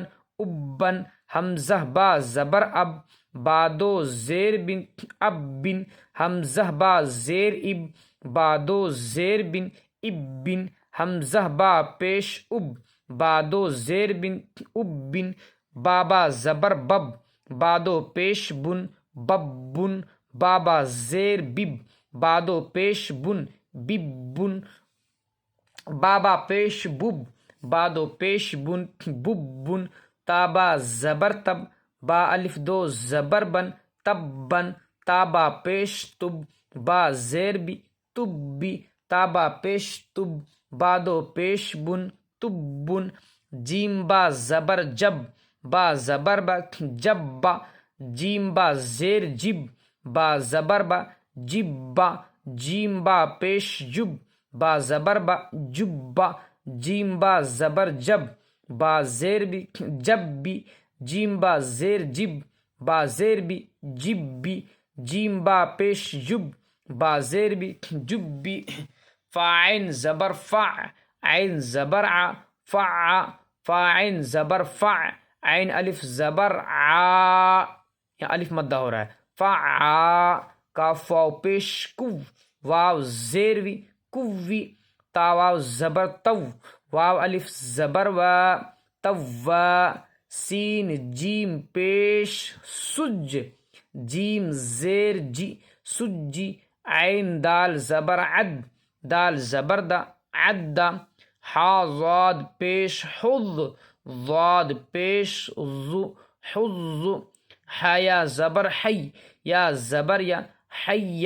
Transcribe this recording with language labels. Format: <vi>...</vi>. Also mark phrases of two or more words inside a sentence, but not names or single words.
<ur>اب بن، حمزہ با زبر اب با دو زیر بن اب بن، حمزہ با زیر اب با دو زیر بن اب بن، حمزہ با پیش اب با دو زیر بن اب بن، بابا زبر بب با دو پیش بن بب بن، بابا زیر بب با دو پیش بن بب بن، بابا پیش بب با دو پیش بن بب بن، تابا زبر تب با الف دو زبر بن تب بن، تابا پیش تب با زیر بی تب بی، تابا پیش تب با دو پیش بن تب بن، جیم با زبر جب با زبر با جب با، جیم با زیر جب با زبر با جب با، جیم با پیش جب با زبر با جب با، جیم با زبر جب با زیر بی جب بی، جیم با زیر جب با زیر بی جب بی، جیم با پیش جب با زیر بی جب بی، فاعین زبر فع عین زبر ع فع، فاعین زبر فع عین الف زبر ع، یہاں الف مدہ ہو رہا ہے، فع، کاف واو پیش کو واو زیر وی کوی، تا واو زبر تو واو الف زبر و تو، سین جیم پیش سج جیم زیر جی سجی، عین دال زبر عد دال زبر دا عد، حا ضاد پیش حظ ضاد پیش ظ حظ، حیا زبر حی یا زبر یا حیا۔</ur>